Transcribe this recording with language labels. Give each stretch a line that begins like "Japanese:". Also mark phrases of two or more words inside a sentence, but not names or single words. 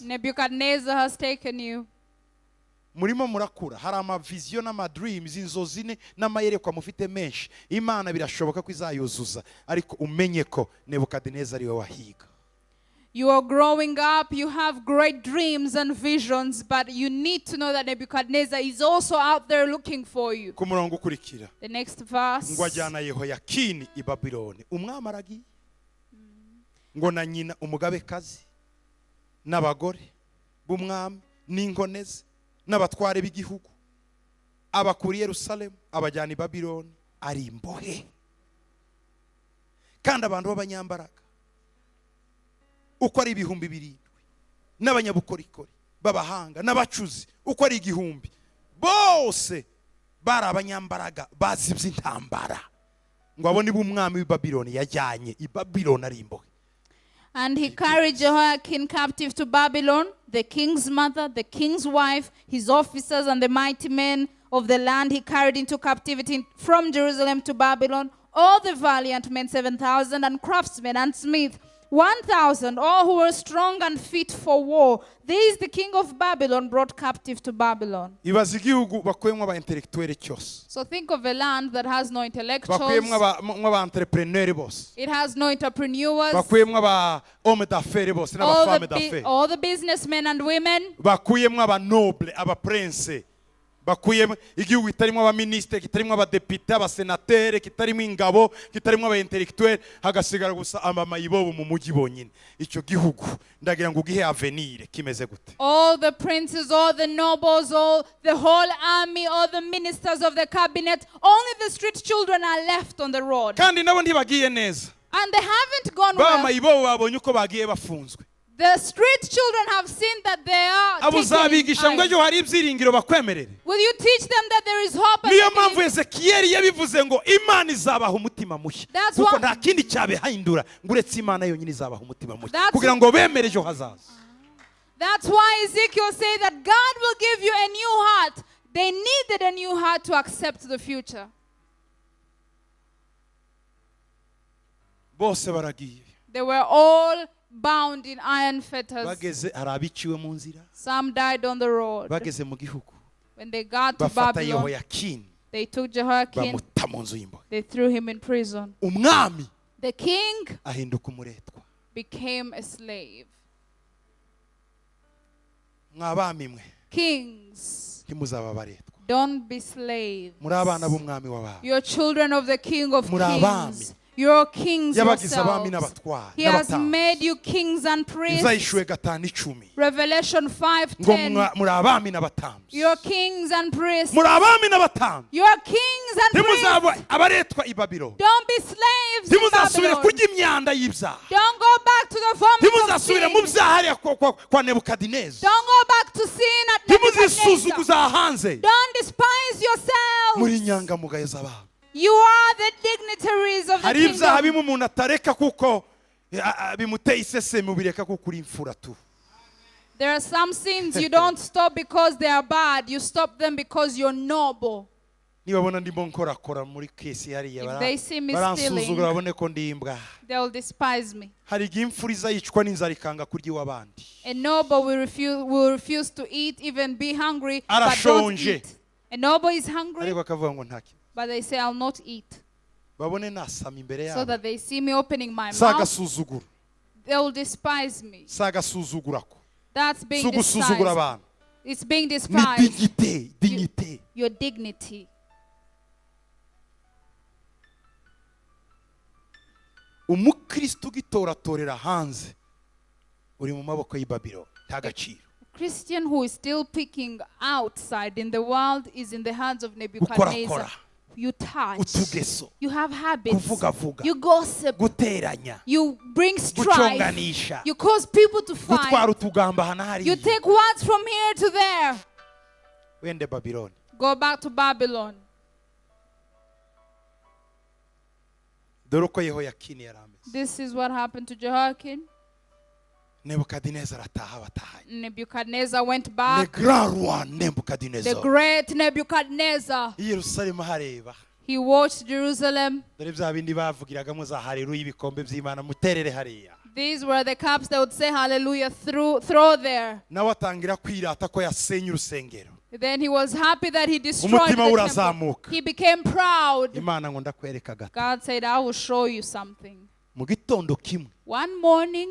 English: Nebuchadnezzar has taken you.
Kinyarwanda: Murimo murakura hari ama vision n'ama dreams inzozi n'amayerekwa mufite menshi. Imana birashoboka ko izayuzuza ariko umenye ko Nebukadineza ari we wahiga.
English: You are growing up, you have great dreams and visions, but you need to know that Nebuchadnezzar is also out there looking for you.
Kinyarwanda: Ku murongo ukurikira.
English: The next verse.
Kinyarwanda: Ngo ajyana Yehoyakini i Babiloni. Umwami aragiye. Ngo na nyina umugabekazi n'abagore b'umwami n'inkoneze n'abatware b'igihugu abakuri Yerusalemu abajyana i Babiloni ari imbohe. Kandi abantu b'abanyambaraga uko ari 7,000 n'abanyabukorikori b'abahanga n'abacuzi uko ari 1,000 bose bari abanyambaraga bazibye intambara ngo abone b'umwami w'i Babiloni yajyanye i Babiloni ari imbohe.
English: And he carried Jehoiakim captive to Babylon, the king's mother, the king's wife, his officers, and the mighty men of the land he carried into captivity from Jerusalem to Babylon, all the valiant men 7,000, and craftsmen and smiths 1,000, all who were strong and fit for war. These the king of Babylon brought captive to Babylon.
Kinyarwanda: Ibaza igihugu bakuyemo aba intellectuel cyose.
English: So think of a land that has no intellectuals.
Kinyarwanda: Bakuyemo aba entrepreneur bose.
English: It has no entrepreneurs.
Kinyarwanda: Bakuyemo aba
French: homme d'affaires
Kinyarwanda: bose n'aba
French: femme d'affaires.
English: All the businessmen and women.
Kinyarwanda: Bakuyemo aba noble, aba prince. Bakuyemo igihugu kitarimo aba ministre, kitarimo aba député, aba sénateur, kitarimo ingabo, kitarimo aba intellectuel, hagasigara gusa amayibobo mu mugi bonyine. Icyo gihugu ndagira ngo gihe avenir kimeze gute.
English: All the princes, all the nobles, all the whole army, all the ministers of the cabinet, only the street children are left on the road.
Kinyarwanda: Kandi nabo ntibagiye neza.
English: And they haven't gone
Kinyarwanda: Ba
English: well.
Kinyarwanda: mayibobo babonye uko bagiye bafunzwe.
English: The street children have seen that they are
Kinyarwanda: Abuzabigisha ngo ejo hari ibyiringiro bakwemerere.
English: Will you teach them that there is hope?
Kinyarwanda: Niyo mpamvu Ezekiyeli yabivuze ngo Imana izabaha umutima mushya.
English: That's
Kinyarwanda: Kuko
English: what-
Kinyarwanda: nta kindi cyabihindura ngo uretse Imana yonyine izabaha umutima mushya.
English: That's-
Kinyarwanda: Kugira ngo bemere ejo hazaza.
English: That's why Ezekiel said that God will give you a new heart. They needed a new heart to accept the future.
Kinyarwanda: Bose baragiye.
English: They were all bound in iron fetters.
Kinyarwanda: Bageze hari abiciwe mu nzira.
English: Some died on the road.
Kinyarwanda: Bageze mu gihugu.
English: When they got to
Kinyarwanda: Bafata
English: Babylon,
Kinyarwanda: Yehoyakini
English: they took Jehoiakim,
Kinyarwanda: bamuta mu nzu y'imbohe.
English: they threw him in prison.
Kinyarwanda: Umwami
English: The king
Kinyarwanda: ahinduka umuretwa.
English: became a slave.
Kinyarwanda: Mwabami mwe
English: Kings,
Kinyarwanda: ntimuzaba abaretwa.
English: don't be slaves.
Kinyarwanda: Muri abana b'umwami w'abami.
English: You're children of the King of
Kinyarwanda: Muri abami.
English: Kings. You're kings
Kinyarwanda: Yabagize abami
English: yourselves.
Kinyarwanda: n'abatware.
English: He has
Kinyarwanda: n'abatambyi.
English: made you kings and priests.
Kinyarwanda: Izayishuwe 5:10.
English: Revelation
Kinyarwanda: Ngo
English: 5:10.
Kinyarwanda: muri abami n'abatambyi.
English: You're kings and priests.
Kinyarwanda: Muri abami n'abatambyi.
English: You're kings and
Kinyarwanda: Ntimuzaba
English: priests.
Kinyarwanda: abaretwa i Babyloni.
English: Don't be slaves in
Kinyarwanda: Ntimuzasubire
English: Babylon.
Kinyarwanda: kurya imyanda y'ibyaha.
English: Don't go back to the vomit of
Kinyarwanda: Ntimuzasubire mu
English: sin.
Kinyarwanda: byaha hariya kwa Nebukadineza.
English: Don't go back to sin at Nebuchadnezzar.
Kinyarwanda: Ntimuzisuzuguza hanze.
English: Don't despise
Kinyarwanda: Muri
English: yourselves.
Kinyarwanda: inyangamugayo z'abantu.
English: You are the dignitaries of the
Kinyarwanda: Hari ibyaha
English: kingdom.
Kinyarwanda: bimwe umuntu atareka kuko bimuteye iseseme ubireka kuko uri imfura tu.
English: There are some sins you don't stop because they are bad. You stop them because you're noble.
Kinyarwanda: Nibabona ndimo nkorakora muri kesi hariya
English: If they see me
Kinyarwanda: baransuzugura
English: stealing,
Kinyarwanda: babone ko ndi imbwa.
English: they will despise me.
Kinyarwanda: Hari igihe imfura izayicwa n'inzara ikanga kurya iw'abandi.
English: A noble will refuse to eat, even be hungry, but don't
Kinyarwanda: Arashonje.
English: eat. A noble is hungry,
Kinyarwanda: Ariko akavuga ngo ntaki.
English: but they say, I'll not eat.
Kinyarwanda: Babone nasama imbere
English: So
Kinyarwanda: yabo.
English: that they see me opening my mouth,
Kinyarwanda: Sagasuzugura.
English: they will despise me.
Kinyarwanda: Sagasuzugura ko.
English: That's being
Kinyarwanda: Sugusuzugura
English: despised.
Kinyarwanda: abantu.
English: It's being
Kinyarwanda: Ni
English: despised.
Kinyarwanda: dignité.
English: Your dignity.
Kinyarwanda: Umukristo ugitoratorera hanze uri mu maboko y'i Babyloni nta gaciro.
English: Christian who is still picking outside in the world is in the hands of Nebuchadnezzar. You touch.
Kinyarwanda: utugeso,
English: You have habits.
Kinyarwanda: kuvugavuga,
English: You gossip.
Kinyarwanda: guteranya,
English: You bring strife.
Kinyarwanda: guconganisha,
English: You cause people to
Kinyarwanda: gutwara
English: fight.
Kinyarwanda: utugamba hana
English: You
Kinyarwanda: hariya.
English: take words from here to there.
Kinyarwanda: Wende Babyloni.
English: Go back to Babylon.
Kinyarwanda: Dore uko Yehoyakini yari ameze.
English: This is what happened to Jehoiakim.
Kinyarwanda: Nebukadinezar ataha batahanye.
English: Nebuchadnezzar went
French: Le
English: back.
French: grand roi
English: The
French: Nebukadinezar.
English: great Nebuchadnezzar.
Kinyarwanda: I Yerusalemu hareba.
English: He watched Jerusalem.
Kinyarwanda: Dore bya bindi bavugiragamo za haleluya ibikombe by'Imana muterere hariya.
English: These were the cups that would say hallelujah throw there.
Kinyarwanda: Nawe atangira kwirata ko yasenye urusengero.
English: Then he was happy that he destroyed
Kinyarwanda: Umutima
English: the temple.
Kinyarwanda: urazamuka.
English: He became proud.
Kinyarwanda: Imana ngo ndakwereka gato.
English: God said, I will show you something.
Kinyarwanda: Mu gitondo kimwe
English: One morning,